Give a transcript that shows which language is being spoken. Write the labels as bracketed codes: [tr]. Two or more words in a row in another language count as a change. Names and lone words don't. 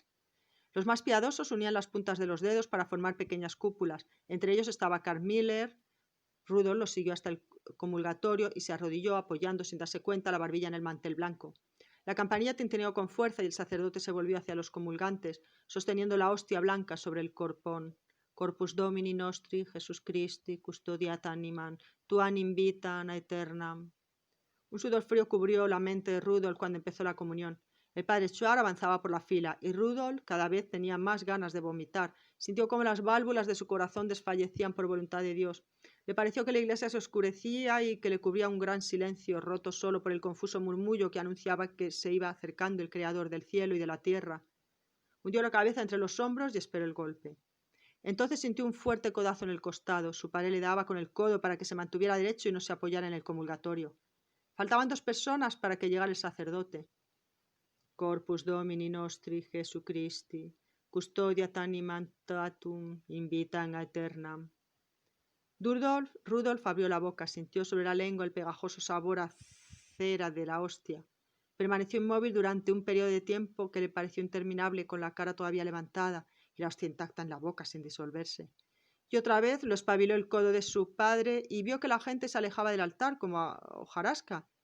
[es] Los más piadosos unían las puntas de los dedos para formar pequeñas cúpulas. Entre ellos estaba Carl Miller. Rudolf lo siguió hasta el comulgatorio y se arrodilló apoyando sin darse cuenta la barbilla en el mantel blanco. La campanilla tintineó con fuerza y el sacerdote se volvió hacia los comulgantes, sosteniendo la hostia blanca sobre el corpón. [la] Corpus Domini nostri, Jesus Christi, custodiat animam, tuam invitam aeternam. [es] Un sudor frío cubrió la mente de Rudolf cuando empezó la comunión. El padre Schwartz avanzaba por la fila y Rudolf cada vez tenía más ganas de vomitar. Sintió como las válvulas de su corazón desfallecían por voluntad de Dios. Le pareció que la iglesia se oscurecía y que le cubría un gran silencio, roto solo por el confuso murmullo que anunciaba que se iba acercando el Creador del cielo y de la tierra. Hundió la cabeza entre los hombros y esperó el golpe. Entonces sintió un fuerte codazo en el costado. Su padre le daba con el codo para que se mantuviera derecho y no se apoyara en el comulgatorio. Faltaban 2 personas para que llegara el sacerdote. [la] Corpus Domini nostri Jesu Christi, custodiat animam tuum invitam aeternam. [es] Rudolf abrió la boca, sintió sobre la lengua el pegajoso sabor a cera de la hostia. Permaneció inmóvil durante un periodo de tiempo que le pareció interminable, con la cara todavía levantada y la hostia intacta en la boca sin disolverse. Y otra vez lo espabiló el codo de su padre y vio que la gente se alejaba del altar como a hojarasca.